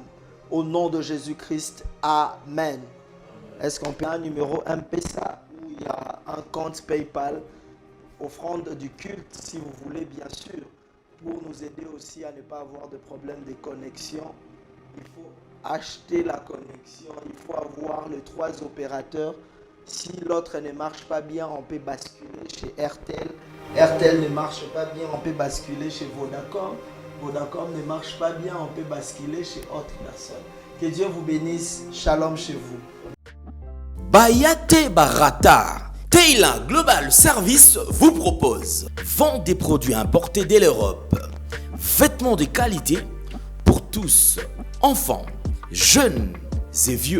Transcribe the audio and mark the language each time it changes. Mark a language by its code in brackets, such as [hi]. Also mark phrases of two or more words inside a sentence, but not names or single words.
[fr] Au nom de Jésus-Christ, Amen. Est-ce qu'on peut un numéro M-Pesa où il y a un compte PayPal, offrande du culte, si vous voulez, bien sûr, pour nous aider aussi à ne pas avoir de problème de connexion. Il faut acheter la connexion, il faut avoir les 3 opérateurs. Si l'autre ne marche pas bien, on peut basculer chez RTL. RTL ne marche pas bien, on peut basculer chez Vodacom. Vodacom ne marche pas bien, on peut basculer chez autre personne. Que Dieu vous bénisse. Shalom chez vous. Bayate Barata. Taylor Global Service vous propose vente des produits importés de l'Europe. Vêtements de qualité pour tous, enfants, jeunes et vieux.